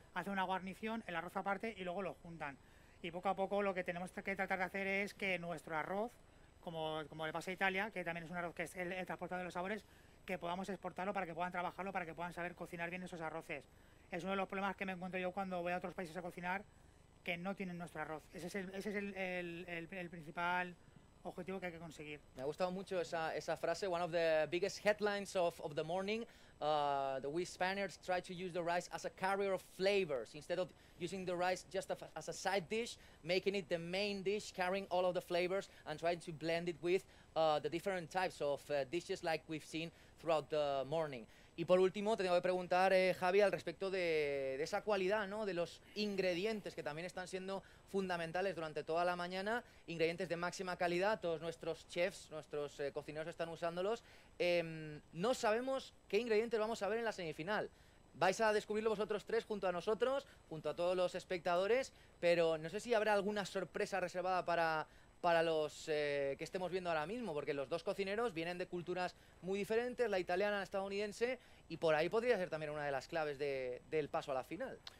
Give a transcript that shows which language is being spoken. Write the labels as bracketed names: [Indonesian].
[Spanish] Hacen una guarnición, el arroz aparte, y luego lo juntan. Y poco a poco lo que tenemos que tratar de hacer es que nuestro arroz, como le pasa a Italia, que también es un arroz que es el transportador de los sabores, que podamos exportarlo para que puedan trabajarlo, para que puedan saber cocinar bien esos arroces. Es uno de los problemas que me encuentro yo cuando voy a otros países a cocinar, que no tienen nuestro arroz. Ese es el principal objetivo que hay que conseguir. Me ha gustado mucho esa frase. [English] One of the biggest headlines of the morning, we Spaniards try to use the rice as a carrier of flavors instead of using the rice just as a side dish, making it the main dish, carrying all of the flavors and trying to blend it with the different types of dishes like we've seen throughout the morning. [Spanish] Y por último, te tengo que preguntar, Javi, al respecto de esa cualidad, ¿no? De los ingredientes que también están siendo fundamentales durante toda la mañana, ingredientes de máxima calidad, todos nuestros chefs, nuestros cocineros están usándolos. No sabemos qué ingredientes vamos a ver en la semifinal. Vais a descubrirlo vosotros tres junto a nosotros, junto a todos los espectadores, pero no sé si habrá alguna sorpresa reservada para los que estemos viendo ahora mismo, porque los dos cocineros vienen de culturas muy diferentes, la italiana, la estadounidense, y por ahí podría ser también una de las claves del paso a la final.